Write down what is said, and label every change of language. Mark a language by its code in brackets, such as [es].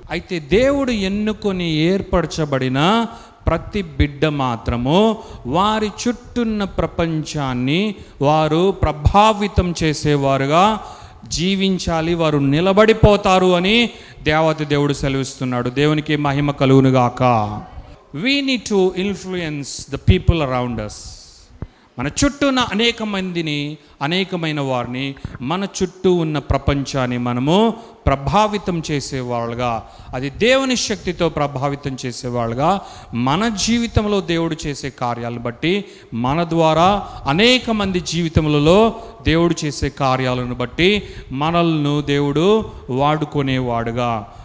[te] అయితే దేవుడు ఎన్నుకొని ఏర్పరచబడిన ప్రతి బిడ్డ మాత్రము వారి చుట్టూన్న ప్రపంచాన్ని వారు ప్రభావితం చేసేవారుగా జీవించాలి, వారు నిలబడిపోతారు అని దేవుడు సెలవిస్తున్నాడు. దేవునికి మహిమ కలుగునుగాక. [en] We need to influence the people around us. [te] మన చుట్టూ ఉన్న అనేకమైన వారిని, మన చుట్టూ ఉన్న ప్రపంచాన్ని మనము ప్రభావితం చేసేవాళ్ళుగా, అది దేవుని శక్తితో ప్రభావితం చేసేవాళ్ళుగా, మన జీవితంలో దేవుడు చేసే కార్యాలను బట్టి, మన ద్వారా అనేక మంది జీవితములలో దేవుడు చేసే కార్యాలను బట్టి మనల్ని దేవుడు వాడుకునేవాడుగా,